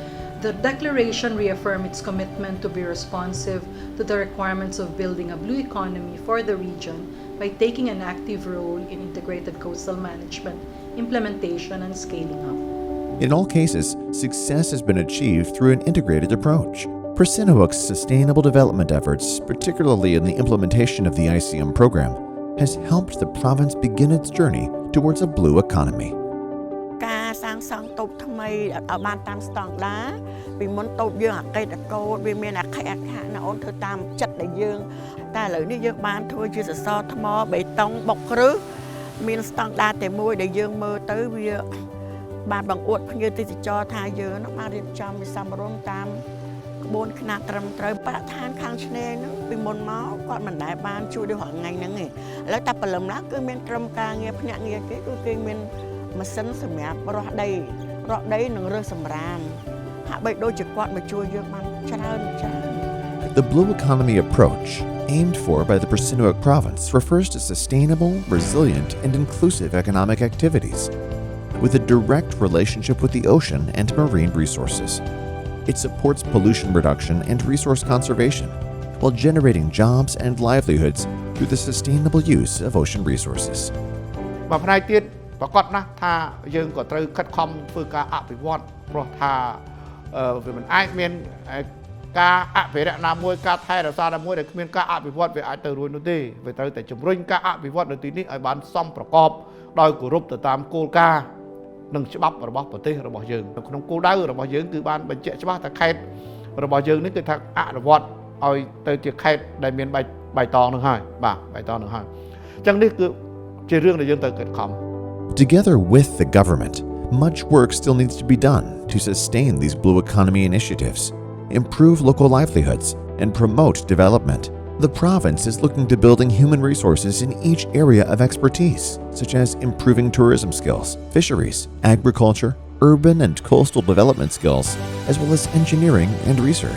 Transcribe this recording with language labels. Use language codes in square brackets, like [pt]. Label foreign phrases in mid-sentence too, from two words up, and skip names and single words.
[en] The declaration reaffirmed its commitment to be responsive to the requirements of building a blue economy for the region by taking an active role in integrated coastal management, implementation, and scaling up. In all cases, success has been achieved through an integrated approach. Sihanouk's sustainable development efforts, particularly in the implementation of the ICM program, has helped the province begin its journey towards a blue economy. [km] ការសាងសង់តូបថ្មីឲ្យបានតាមស្តង់ដារពីមុនតូបយើងអកេតកោវាមានអខិអខៈណាអូនធ្វើតាមចិត្តដែលយើងតែឥ ឡូវនេះយើងបានធ្វើជាសសរថ្មបេតុងបុកគ្រឹះមានស្តង់ដារតែមួយដែលយើងមើលទៅវាបានបង្អួតភ្ញៀវទេសចរថាយើងបានរៀបចំវិសមរម្យតាមក្បួនខ្នាតត្រឹមត្រូវបរិស្ថានខាងឆ្នេរហ្នឹងពីមុនមកគាត់មិនដែលបានជួយដូចរាល់ថ្ងៃហ្នឹងទេឥឡូវតែព្រលឹមឡើងគឺមានក្រុមការងារភ្នាក់ងារគេគឺគេមានម៉ាស៊ីនសម្រាប់រស់ដីនិងរើសសម្រាមហាក់បីដូចជាគាត់មកជួយយើងបានច្រើន [en] The blue economy approach aimed for by the Sihanouk province refers to sustainable, resilient, and inclusive economic activities with a direct relationship with the ocean and marine resources. It supports pollution reduction and resource conservation while generating jobs and livelihoods through the sustainable use of ocean resources. [km] បាទផ្នែកទៀតប្រកាសណាស់ថាយើងក៏ត្រូវខិតខំធ្វើការអភិវឌ្ឍព្រោះថាវាមិនអាចមាន ការអភិរក្សណាមួយការថែរក្សាណាមួយដែលគ្មានការអភិវឌ្ឍវាអាចទៅរួចនោះទេវាត្រូវតែជំរុញការអភិវឌ្ឍនៅទីនេះឲ្យបានសមប្រកបដោយគោរពទៅតាមគោលការណ៍និងច្បាប់របស់ប្រទេសរបស់យើងក្នុងគោលដៅរបស់យើងគឺបានបញ្ជាក់ច្បាស់ថាខេត្តរបស់យើងនេះគឺថាអនុវត្តឲ្យទៅជាខេត្តដែលមានបៃតងនឹងហើយបាទបៃតងនឹងហើយចឹងនេះគឺជារឿងដែលយើងត្រូវខិតខំ [en] Together with the government, much work still needs to be done to sustain these blue economy initiatives, improve local livelihoods, and promote development. The province is looking to building human resources in each area of expertise, such as improving tourism skills, fisheries, agriculture, urban and coastal development skills, as well as engineering and research.